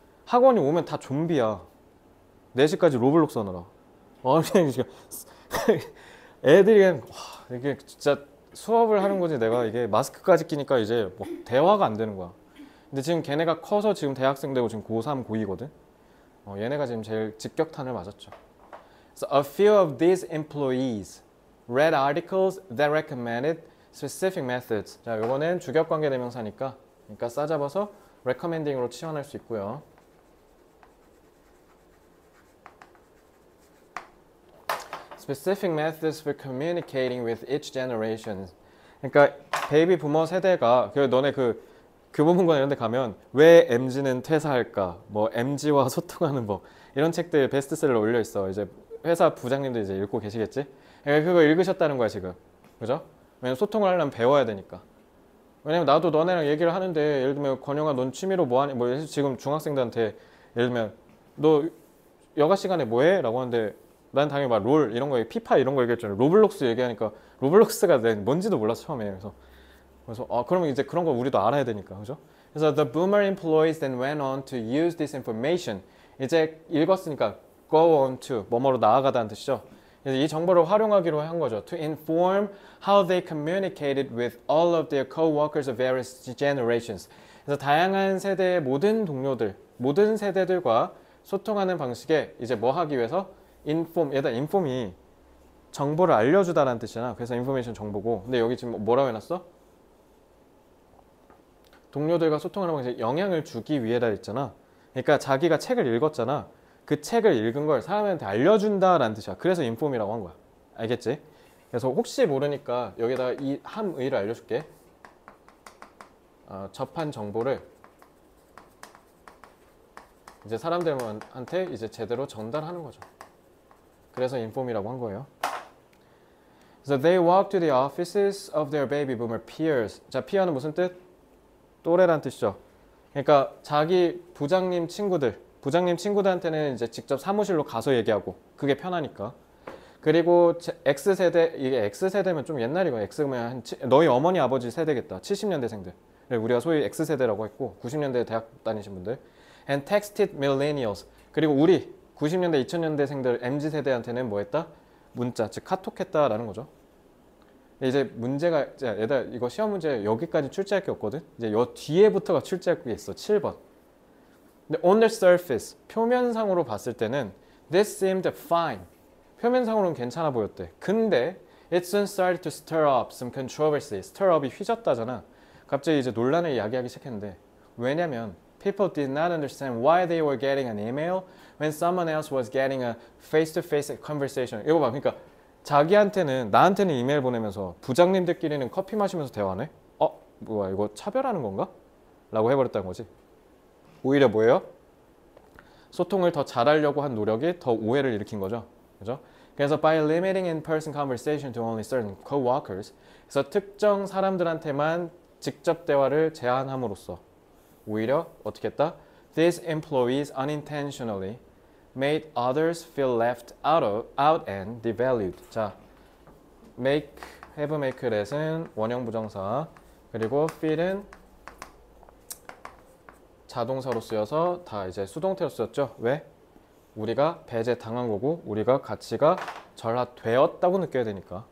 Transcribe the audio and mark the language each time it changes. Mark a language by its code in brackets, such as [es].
[ko] 학원이 오면 다 좀비야. 4시까지 로블록스 하느라. 그냥 애들이 그냥 이게 진짜 수업을 하는 거지 내가 이게 마스크까지 끼니까 이제 뭐 대화가 안 되는 거야. 근데 지금 걔네가 커서 지금 대학생 되고 지금 고3, 고2거든. 얘네가 지금 제일 직격탄을 맞았죠. [en] So a few of these employees read articles that recommended specific methods. [ko] 자, 요거는 주격관계 대명사니까 그러니까 싸잡아서 recommending으로 치환할 수 있고요. [en] Specific methods for communicating with each generation. [ko] 그러니까 베이비 부머 세대가 너네 그 교보문고나 이런 데 가면 왜 MZ는 퇴사할까? 뭐 MZ와 소통하는 법 이런 책들 베스트셀러 올려 있어. 이제 회사 부장님도 이제 읽고 계시겠지? 그러니까 그거 읽으셨다는 거야, 지금. 그죠? 왜냐면 소통을 하려면 배워야 되니까. 왜냐면 나도 너네랑 얘기를 하는데 예를 들면 권영아 넌 취미로 뭐 하니? 뭐 지금 중학생들한테 예를 들면 너 여가 시간에 뭐 해? 라고 하는데 난 당연히 막 롤 이런 거 피파 이런 거 얘기했잖아. 로블록스 얘기하니까 로블록스가 뭔지도 몰랐어 처음에. 그래서 그러면 이제 그런 거 우리도 알아야 되니까. 그죠? 그래서 [en] the boomer employees then went on to use this information. [ko] 이제 읽었으니까 [en] go on to [ko] 뭐뭐로 나아가다는 뜻이죠. 그래서 이 정보를 활용하기로 한 거죠. [en] To inform how they communicated with all of their co-workers of various generations. [ko] 그래서 다양한 세대의 모든 동료들, 모든 세대들과 소통하는 방식에 이제 뭐 하기 위해서 inform, 얘다 inform이 정보를 알려주다라는 뜻이잖아. 그래서 information 정보고. 근데 여기 지금 뭐라고 해놨어? 동료들과 소통하는 방식에 영향을 주기 위해다 했잖아. 그러니까 자기가 책을 읽었잖아. 그 책을 읽은 걸 사람한테 알려준다라는 뜻이야. 그래서 인폼이라고 한 거야. 알겠지? 그래서 혹시 모르니까 여기다가 이 함의를 알려줄게. 접한 정보를 이제 사람들한테 이제 제대로 전달하는 거죠. 그래서 인폼이라고 한 거예요. [en] So they walked to the offices of their baby boomer peers. [ko] 자, peer는 무슨 뜻? 또래란 뜻이죠. 그러니까 자기 부장님 친구들한테는 이제 직접 사무실로 가서 얘기하고 그게 편하니까. 그리고 X세대, 이게 X세대면 좀 옛날이고 X면 너희 어머니 아버지 세대겠다. 70년대생들. 우리가 소위 X세대라고 했고 90년대에 대학 다니신 분들. [en] And texted millennials. [ko] 그리고 우리 90년대, 2000년대생들 MZ세대한테는 뭐 했다? 문자, 즉 카톡했다라는 거죠. 이제 문제가 얘들 이거 시험 문제 여기까지 출제할 게 없거든. 이제 요 뒤에부터가 출제할 게 있어. 7번. 근데 [en] on the surface [ko] 표면상으로 봤을 때는 [en] this seemed fine. [ko] 표면상으로는 괜찮아 보였대. 근데 [en] it soon started to stir up some controversy. [ko] stir up이 휘젓다잖아. 갑자기 이제 논란을 야기하기 시작했는데 왜냐면 [en] people did not understand why they were getting an email when someone else was getting a face-to-face conversation. [ko] 이거 봐. 그러니까 나한테는 이메일 보내면서 부장님들끼리는 커피 마시면서 대화하네? 뭐야 이거 차별하는 건가? 라고 해버렸다는 거지. 오히려 뭐예요? 소통을 더 잘하려고 한 노력이 더 오해를 일으킨 거죠. 그죠? 그래서 [en] by limiting in-person conversation to only certain co-workers, [ko] 그래서 특정 사람들한테만 직접 대화를 제한함으로써 오히려 어떻게 했다? [en] These employees unintentionally made others feel left out and devalued. [ko] 자, have make let은 원형 부정사, 그리고 feel은 자동사로 쓰여서 다 이제 수동태로 쓰였죠. 왜? 우리가 배제 당한 거고 우리가 가치가 절하되었다고 느껴야 되니까.